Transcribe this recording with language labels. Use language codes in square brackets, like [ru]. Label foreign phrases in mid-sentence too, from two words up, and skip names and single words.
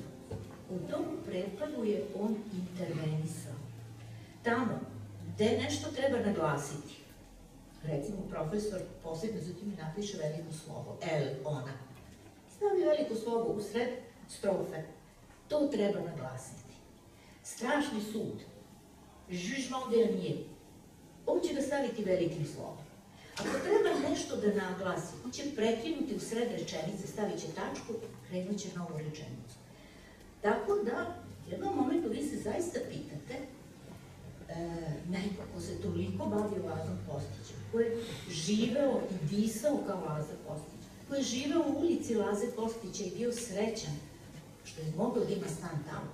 [sr] U tom prekladu je on intervenisao. Tamo gde nešto treba naglasiti, recimo profesor posebno za tim napiše veliko slovo, ona. Stavi veliko slovo u sred strofe. To treba naglasiti. Strašni sud, [fr] jugement dernier, [sr] on će ga staviti velikim slovom. Ako treba nešto da naglasi, on će prekinuti u sred rečenice, stavit će tačku, krenut će novu rečenicu. Tako da, u jednom momentu vi se zaista pitate neko ko se toliko bavio Lazom Kostićem, ko je živeo i disao kao Lazar Kostić, ko je živeo u ulici Laze Kostića i bio srećan što je mogao da ima stan tamo.